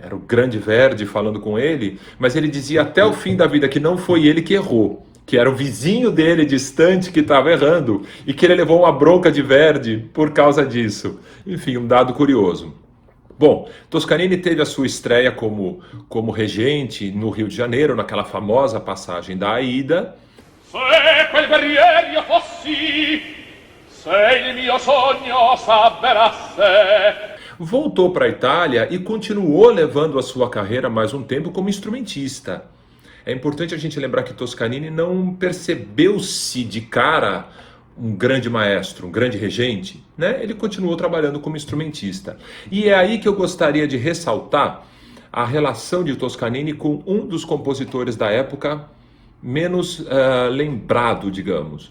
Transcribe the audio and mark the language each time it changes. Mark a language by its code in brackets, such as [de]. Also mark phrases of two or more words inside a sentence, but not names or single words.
[pt] Era o grande Verdi falando com ele, mas ele dizia até o fim da vida que não foi ele que errou, que era o vizinho dele distante que estava errando, e que ele levou uma bronca de Verdi por causa disso. Enfim, um dado curioso. Bom, Toscanini teve a sua estreia como regente no Rio de Janeiro, naquela famosa passagem da Aida. [it] Se quel guerriero io fossi, se il mio sogno s'avverasse. [pt] Voltou para a Itália e continuou levando a sua carreira mais um tempo como instrumentista. É importante a gente lembrar que Toscanini não percebeu-se de cara um grande maestro, um grande regente, né? Ele continuou trabalhando como instrumentista. E é aí que eu gostaria de ressaltar a relação de Toscanini com um dos compositores da época menos lembrado, digamos.